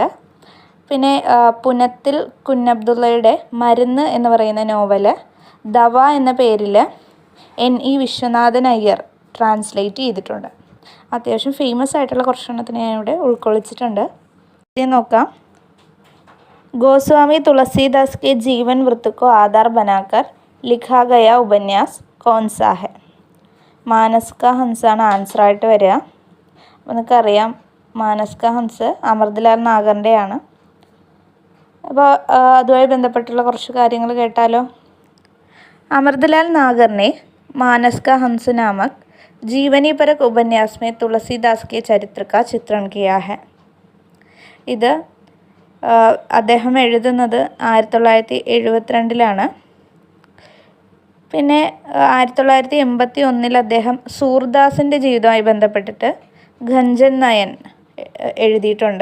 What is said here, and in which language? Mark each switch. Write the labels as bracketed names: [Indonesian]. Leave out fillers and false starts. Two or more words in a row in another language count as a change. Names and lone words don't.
[Malayalam] പിന്നെ പുനത്തിൽ കുഞ്ഞബ്ദുള്ളയുടെ മരുന്ന് എന്ന് പറയുന്ന നോവൽ ദവ എന്ന പേരിൽ NE വിശ്വനാഥൻ അയ്യർ ട്രാൻസ്ലേറ്റ് ചെയ്തിട്ടുണ്ട്. അത്യാവശ്യം ഫേമസ് ആയിട്ടുള്ള കുറച്ചെണ്ണത്തിന് ഞാൻ ഇവിടെ ഉൾക്കൊള്ളിച്ചിട്ടുണ്ട്. ഇത് നോക്കാം. [Hindi] ഗോസ്വാമി തുളസീദാസ് के जीवन वृत्त को आधार बनाकर लिखा गया उपन्यास कौन सा है? [Malayalam] മാനസ് കാ ഹംസാണ് ആൻസറായിട്ട് വരിക. അപ്പോൾ നിങ്ങൾക്കറിയാം മാനസ് കാ ഹംസ് അമൃതലാൽ നാഗറിൻ്റെയാണ്. അപ്പോൾ അതുമായി ബന്ധപ്പെട്ടുള്ള കുറച്ച് കാര്യങ്ങൾ കേട്ടാലോ. [Hindi] अमृतलाल नागर ने मानस का हंस नामक जीवनी परक उपन्यास में तुलसीदास के चरित्र का चित्रण किया है. [Malayalam] ഇത് അദ്ദേഹം എഴുതുന്നത് 1972 പിന്നെ 1981 അദ്ദേഹം സൂർദാസിൻ്റെ ജീവിതവുമായി ബന്ധപ്പെട്ടിട്ട് ഖഞ്ചൻ നയൻ എഴുതിയിട്ടുണ്ട്.